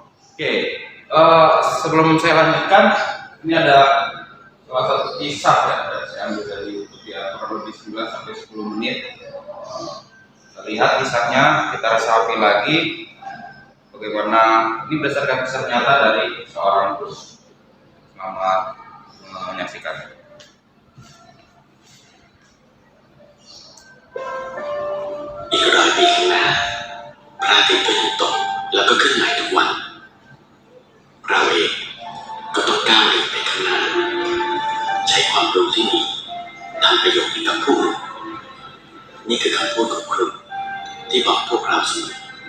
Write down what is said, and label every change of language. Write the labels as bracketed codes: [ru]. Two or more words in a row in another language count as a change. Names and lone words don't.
[id] Oke, sebelum saya lanjutkan, ini ada salah satu kisah ya, saya ambil dari YouTube ya, kurang lebih 9 sampai 10 menit. Kita lihat kisahnya, kita resapi lagi bagaimana ini berdasarkan kisah nyata dari seorang guru. Selamat menyaksikan. [th] อีก100 ปีข้างหน้าพระอาทิตย์ก็ยังตกแล้วก็ขึ้นใหม่ทุกวันเราเองก็ต้องก้าวเดินไปข้างหน้าใช้ความรู้ที่มีทำประโยชน์ให้กับผู้อื่นนี่คือคำพูดของครูที่บอกพวกเราเสมอ